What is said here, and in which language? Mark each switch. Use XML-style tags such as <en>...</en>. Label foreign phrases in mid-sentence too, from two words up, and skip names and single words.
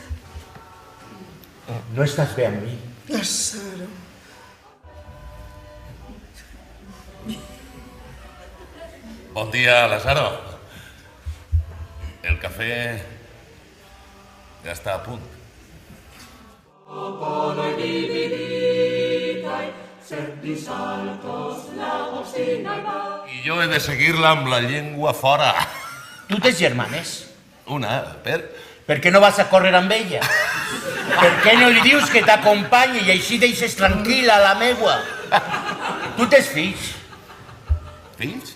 <ca>No estàs bé amb mi. Lazaro. Bon dia, Lazaro. El cafè ja està a punt.</ca> <eo>Popoloi dividitai, sed di saltos la obstinai va.</eo> <ca>I jo he de seguir-la amb la llengua fora. Tu tens germanes? Una, per... Per què no vas a córrer amb ella? Per què no li dius que t'acompanyi i així deixes tranquil·la la meua? Tu tens fills? Fills?</ca>